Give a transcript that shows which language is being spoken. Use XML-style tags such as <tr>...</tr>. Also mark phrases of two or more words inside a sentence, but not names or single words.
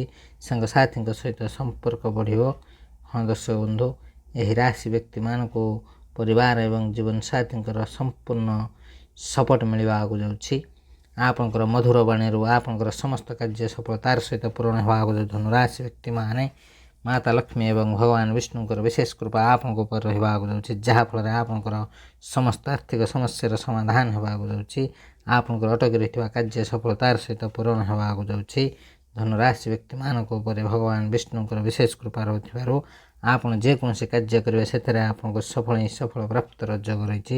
<or>ସାଙ୍ଗସାଥୀଙ୍କ ସହିତ ସମ୍ପର୍କ ବଢ଼ିବ। ହଁ ଦର୍ଶକ ବନ୍ଧୁ, ଏହି ରାଶି ବ୍ୟକ୍ତିମାନଙ୍କୁ ପରିବାର ଏବଂ ଜୀବନସାଥୀଙ୍କର ସମ୍ପୂର୍ଣ୍ଣ ସପୋର୍ଟ ମିଳିବାକୁ ଯାଉଛି। ଆପଣଙ୍କର ମଧୁର ବାଣୀରୁ ଆପଣଙ୍କର ସମସ୍ତ କାର୍ଯ୍ୟ ସଫଳତାର ସହିତ ପୂରଣ ହେବାକୁ ଯାଉଛି। ଧନୁ ରାଶି ବ୍ୟକ୍ତିମାନେ ମାତା ଲକ୍ଷ୍ମୀ ଏବଂ ଭଗବାନ ବିଷ୍ଣୁଙ୍କର ବିଶେଷ କୃପା ଆପଣଙ୍କ ଉପରେ ରହିବାକୁ ଯାଉଛି, ଯାହାଫଳରେ ଆପଣଙ୍କର ସମସ୍ତ ଆର୍ଥିକ ସମସ୍ୟାର ସମାଧାନ ହେବାକୁ ଯାଉଛି। ଆପଣଙ୍କର ଅଟକି ରହିଥିବା କାର୍ଯ୍ୟ ସଫଳତାର ସହିତ ପୂରଣ ହେବାକୁ ଯାଉଛି। ଧନୁରାଶି ବ୍ୟକ୍ତିମାନଙ୍କ ଉପରେ ଭଗବାନ ବିଷ୍ଣୁଙ୍କର ବିଶେଷ କୃପା ରହୁଥିବାରୁ ଆପଣ ଯେକୌଣସି କାର୍ଯ୍ୟ କରିବେ ସେଥିରେ ଆପଣଙ୍କୁ ସଫଳ ପ୍ରାପ୍ତିର ଯୋଗ ରହିଛି।</or>